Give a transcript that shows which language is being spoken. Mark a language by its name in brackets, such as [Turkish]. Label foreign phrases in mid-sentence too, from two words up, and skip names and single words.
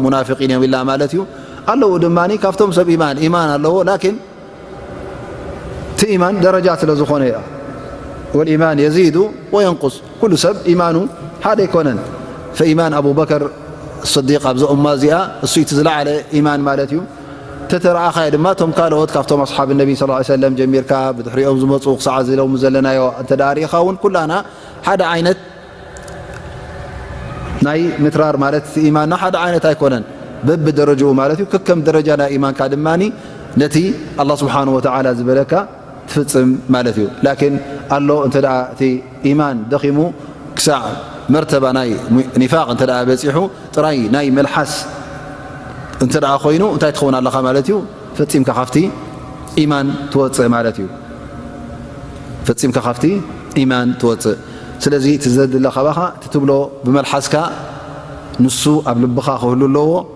[Tigrinya] ሙናፊቂን እዮም ኢላ ማለት እዩ ኣለዎ ድማኒ ካብቶም ሰብ ኢማን ኣለዎ ላኪን እቲ ኢማን ደረጃ ስለ ዝኾነ እያ [Arabic] والإيمان يزيد وينقص [Tigrinya] ኩሉ ሰብ ኢማኑ ሓደ ኣይኮነን ፈኢማን አቡበከር صዲቅ ኣብዛ እማ እዚኣ እሱ እቲ ዝለዓለ ኢማን ማለት እዩ ተተረኣኻየ ድማ ቶም ካልኦት ካብቶም ኣስሓብ ነቢ ስ ሰለም ጀሚርካ ብድሕሪኦም ዝመፁ ክሳዕ ዝለሙ ዘለናዮ እንተደኣ ሪኢኻ እውን ኩላና ሓደ ዓይነት ናይ ምትራር ማለት እቲ ኢማንና ሓደ ዓይነት ኣይኮነን በቢ ደረጅኡ ማለት እዩ ከከም ደረጃ ናይ ኢማንካ ድማኒ ነቲ [Arabic] الله سبحانه وتعالى [Tigrinya] ዝበለካ ትፍፅም ማለት እዩ ላኪን ኣሎ እንተደኣ እቲ ኢማን ደኺሙ ክሳዕ መርተባ ናይ ኒፋቅ እንተደኣ በፂሑ ጥራይ ናይ መልሓስ እንተደኣ ኮይኑ እንታይ ትኸውን ኣለኻ ማለት እዩ ፈፂምካ ካፍቲ ኢማን ትወፅእ ማለት እዩ ፈፂምካ ካፍቲ ኢማን ትወፅእ ስለዚ ትዘድለ ኸባኻ ትትብሎ ብመልሓስካ ንሱ ኣብ ልብኻ ክህሉ ኣለዎ